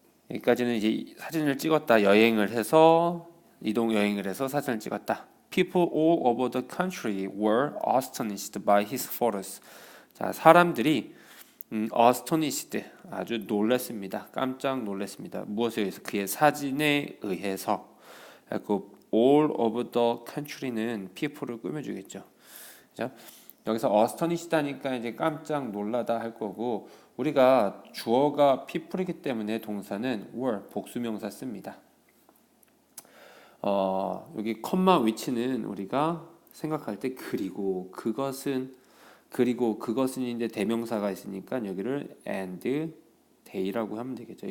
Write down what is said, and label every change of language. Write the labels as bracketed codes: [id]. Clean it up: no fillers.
[ko] 여기까지는 이제 사진을 찍었다, 여행을 해서 이동 여행을 해서 사진을 찍었다. [en] People all over the country were astonished by his photos. [ko] 자, 사람들이 astonished 아주 놀랐습니다. 깜짝 놀랐습니다. 무엇에 의해서? 그의 사진에 의해서. 그 [en] all over the country [ko] 는 people을 꾸며주겠죠. 그죠? 여기서 astonished 하니까 이제 깜짝 놀라다 할 거고 우리가 주어가 people이기 때문에 동사는 were 복수명사 씁니다. 여기 컴마 위치는 우리가 생각할 때 그리고 그것은 이제 대명사가 있으니까 여기를 and day라고 하면 되겠죠.